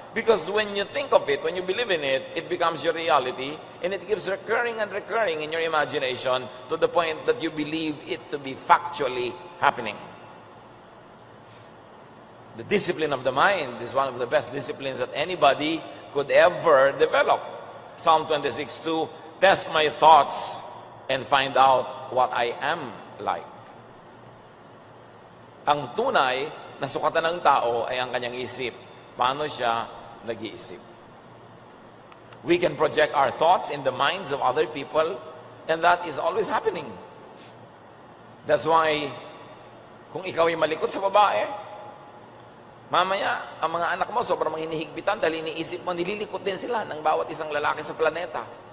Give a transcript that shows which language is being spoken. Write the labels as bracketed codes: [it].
[en] Because when you think of it, when you believe in it, it becomes your reality, and it keeps recurring and recurring in your imagination to the point that you believe it to be factually happening. The discipline of the mind is one of the best disciplines that anybody could ever develop. Psalm 26:2, test my thoughts and find out what I am like. [tl] Ang tunay na sukatan ng tao ay ang kanyang isip. Paano siya nag-iisip? [en] We can project our thoughts in the minds of other people, and that is always happening. That's why, [tl] kung ikaw ay malikot sa babae, mamaya, ang mga anak mo sobrang hinihigpitan dahil iniisip mo, nililikot din sila ng bawat isang lalaki sa planeta.